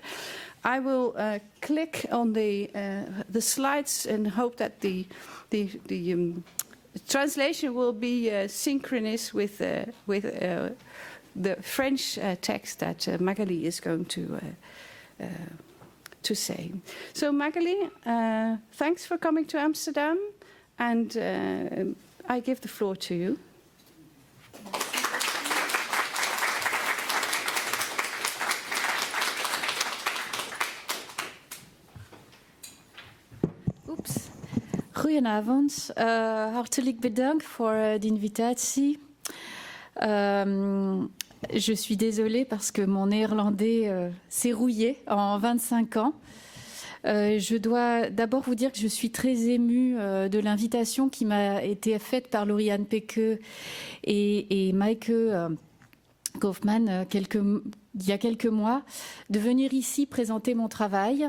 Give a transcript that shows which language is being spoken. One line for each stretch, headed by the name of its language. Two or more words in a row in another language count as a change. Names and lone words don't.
English: I will click on the slides and hope that the translation will be synchronous with the French text that Magali is going to say. So Magali, thanks for coming to Amsterdam, and I give the floor to you.
Dutch: Goedenavond, hartelijk bedankt voor de invitatie.
French: Je suis désolée parce que mon néerlandais s'est rouillé en 25 ans. Je dois d'abord vous dire que je suis très émue de l'invitation qui m'a été faite par Lauriane Piqueux et Maaike Kofferman il y a quelques mois, de venir ici présenter mon travail.